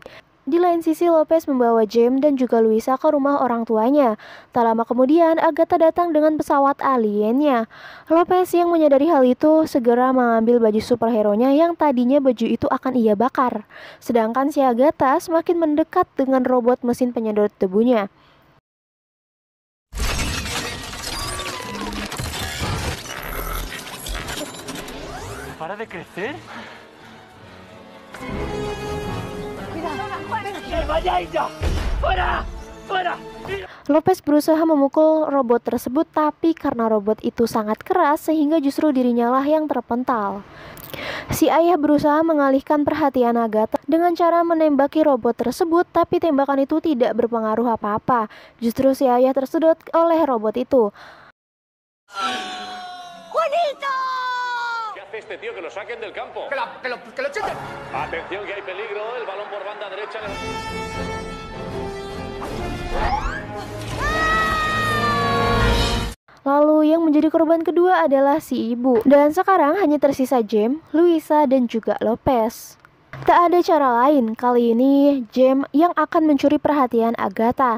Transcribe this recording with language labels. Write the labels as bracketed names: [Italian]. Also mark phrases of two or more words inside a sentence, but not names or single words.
[Indonesian] Di lain sisi, Lopez membawa James dan juga Luisa ke rumah orang tuanya. Tak lama kemudian, Agatha datang dengan pesawat aliennya. Lopez yang menyadari hal itu segera mengambil baju superhero-nya yang tadinya baju itu akan ia bakar. Sedangkan si Agatha semakin mendekat dengan robot mesin penyedot debunya. [Spanish] ¿Para de crecer? [Indonesian] Lopez berusaha memukul robot tersebut, tapi karena robot itu sangat keras sehingga justru dirinya lah yang terpental. Si ayah berusaha mengalihkan perhatian Agatha dengan cara menembaki robot tersebut, tapi tembakan itu tidak berpengaruh apa-apa. Justru si ayah tersedot oleh robot itu. [Spanish] ¡Juanito! ¿Qué hace este tío? Que lo saquen del campo. Que lo chuten. Atención que hay peligro, el balón por banda derecha. [Indonesian] Lalu yang menjadi korban kedua adalah si ibu. Dan sekarang hanya tersisa James, Luisa, dan juga Lopez. Tak ada cara lain, kali ini James yang akan mencuri perhatian Agatha.